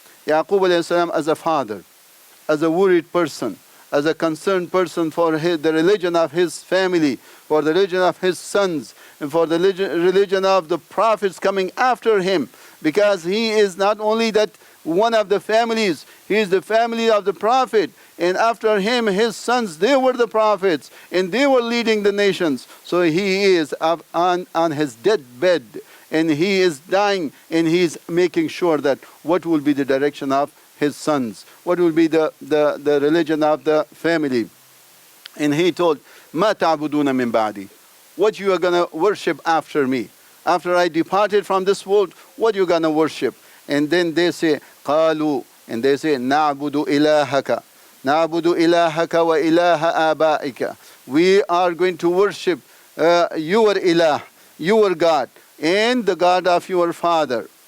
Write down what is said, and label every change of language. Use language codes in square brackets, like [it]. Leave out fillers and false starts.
[en] Yaqub alayhi salam, as a father, as a worried person, as a concerned person for the religion of his family, for the religion of his sons, and for the religion of the prophets coming after him, because he is not only that one of the families, he is the family of the prophet, and after him his sons, they were the prophets, and they were leading the nations. So he is on his deathbed, and he is dying, and he is making sure that what will be the direction of his sons, what will be the religion of the family. And he told, [ar] ما تعبدون من بعدي. [en] What you are going to worship after me? After I departed from this world, what you are going to worship? And then they say, قالوا, and they say, [ar] نعبد إلهك وإله آبائك. [en] We are going to worship your ilah, your God, and the God of your father.